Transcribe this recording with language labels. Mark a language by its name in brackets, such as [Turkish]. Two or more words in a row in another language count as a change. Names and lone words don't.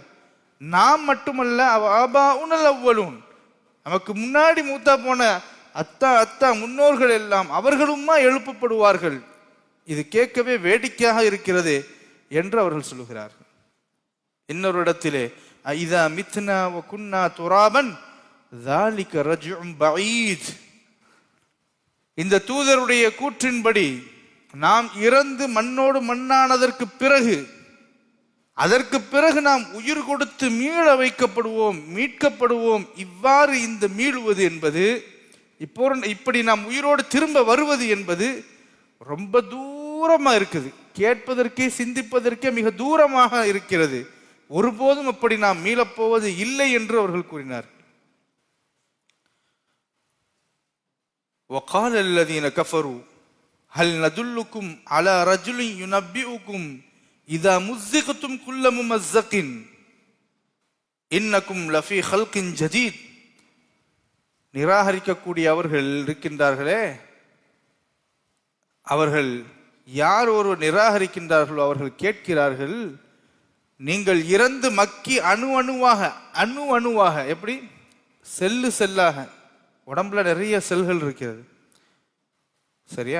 [Tamil] நாம் மட்டுமல்ல, அவ்வளவும் நமக்கு முன்னாடி மூத்தா போன அத்தா அத்தா முன்னோர்கள் எல்லாம் அவர்களுமா எழுப்பப்படுவார்கள். இது கேட்கவே வேடிக்கையாக இருக்கிறது என்று அவர்கள் சொல்லுகிறார்கள். இன்னொரு இடத்திலே [Arabic] إذا متنا و كنا ترابا ذلك رجع بعيد, [Tamil] இந்த தூதருடைய கூற்றின்படி நாம் இறந்து மண்ணோடு மண்ணானதற்கு பிறகு, அதற்கு பிறகு நாம் உயிர் கொடுத்து மீள வைக்கப்படுவோம், மீட்கப்படுவோம். இவ்வாறு இந்த மீளுவது என்பது, இப்படி நாம் உயிரோடு திரும்ப வருவது என்பது ரொம்ப தூரமா இருக்குது. கேட்பதற்கே சிந்திப்பதற்கே மிக தூரமாக இருக்கிறது. ஒருபோதும் அப்படி நாம் மீளப்போவது இல்லை என்று அவர்கள் கூறினார். [Arabic] وقال الذين كفروا هل ندلكم على رجل ينبئكم إذا مزقتم كل ممزق إنكم لفي خلق جديد. [Tamil] நிராகரிக்கக்கூடிய அவர்கள் இருக்கின்றார்களே, அவர்கள் யார் ஒரு நிராகரிக்கின்றார்களோ அவர்கள் கேட்கிறார்கள், நீங்கள் இறந்து மக்கி அணு அணுவாக எப்படி செல்லு செல்லாக, உடம்புல நிறைய செல்கள் இருக்கிறது சரியா?